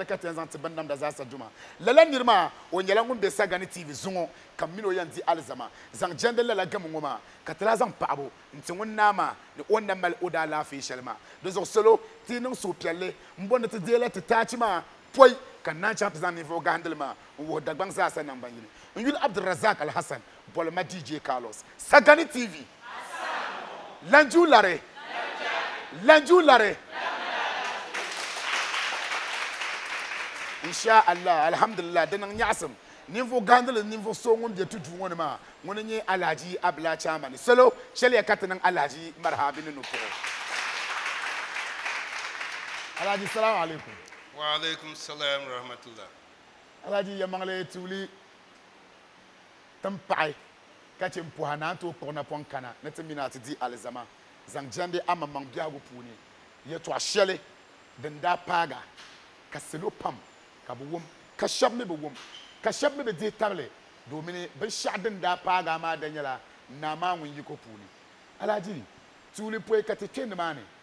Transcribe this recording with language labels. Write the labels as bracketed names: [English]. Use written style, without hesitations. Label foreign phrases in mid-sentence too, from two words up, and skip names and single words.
[Dagbani] ka ti yɛn zaŋ ti bin namda zaasa duma lala niri maa o nyɛla ŋun be sagani tv zuŋɔ ka mini o yɛn di alizama zaŋ jɛndi lala gamo ŋɔ maa ka ti la zaŋ paɣabu n ti ŋun naa maa ni o na mali o daa laafee shɛli maa di zuɣu salo ti yi niŋ suhupiɛlli n bɔni ti deela ti taachi maa pɔi ka nan chaŋ ti zaŋ ninvuɣu gahandili maa n wuhi dagbaŋ zaasa nangban yini n yuli abdurazak alhassan bɔlima dj carlos sagani tv lanju lare [Arabic] إن شاء الله الحمد لله [Dagbani] di niŋ nyaɣasim ninvuɣu gahandili ninvuɣu so ŋun be tu duu ŋɔ ni maa ŋuni nye alhaji abla chamani salo shɛliya ka ti niŋ alhaji marhabi ni nupuɣu alhaji [Arabic] السلام عليكم وعليكم السلام ورحمة الله [Dagbani] alhaji yamaŋli tuuli tin paɣi ka che n pɔha naan tooi kpuɣi na pɔn kana ni ti mina ti di alizama zaŋ jɛndi a maŋmaŋ biɛhigu puuni yɛtɔɣa shɛli din daa paaga ka salo pam ka bi wum ka shɛba mi bi wum ka shɛba mi bi dihi tabili domin binshɛɣu din daa paaga maa da nyɛla naa maa ŋun yi ko puuni alhaji tuuli pɔi ka ti kpe nimaani